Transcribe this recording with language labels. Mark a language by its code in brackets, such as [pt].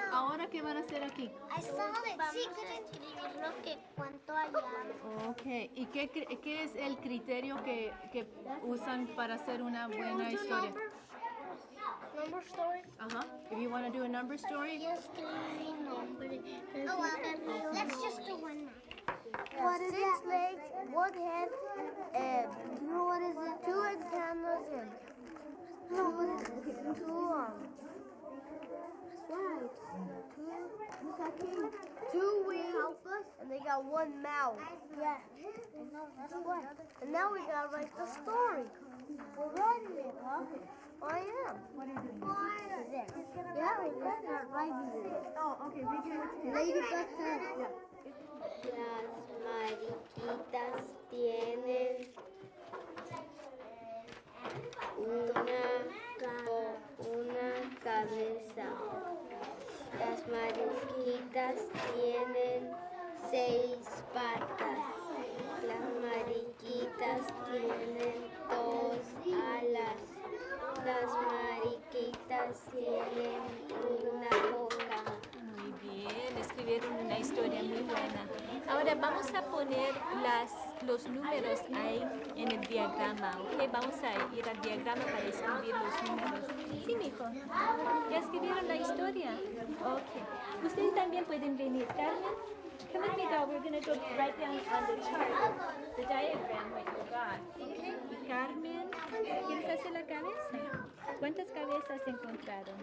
[es] Ahora, ¿qué van a hacer aquí? [en] I saw it. [es] Sí, quiero escribir lo que cuánto hallamos. Ok. ¿Y qué es el criterio que usan para hacer una buena historia? [en] Number story? If you want to do a number story? Yes, let's just do one now. What is 6 legs, 1 head, and what is it? 2 antennas and what is it? 2 arms. Right. 2 wings, and they got 1 mouth. Yeah. That's what. And now we gotta write the story. We're writing it, huh? I am. What are you doing? Yeah, we can start writing it. Oh, okay. Ladybug. [es] Las mariquitas tienen una cabeza. Las mariquitas tienen 6 patas. Las mariquitas tienen 2 alas. Las mariquitas tienen una boca. Muy bien, escribieron una historia muy buena. Ahora vamos a poner los números ahí en el diagrama, ¿ok? Vamos a ir al diagrama para escribir los números. Sí, mijo. ¿Ya escribieron la historia? Ok. Ustedes también pueden venir. [en] Carmen, come with me, girl. We're going to go right down on the chart, the diagram what you got. Okay? [es] Y Carmen, ¿quieres hacer la cabeza? ¿Cuántas cabezas encontraron?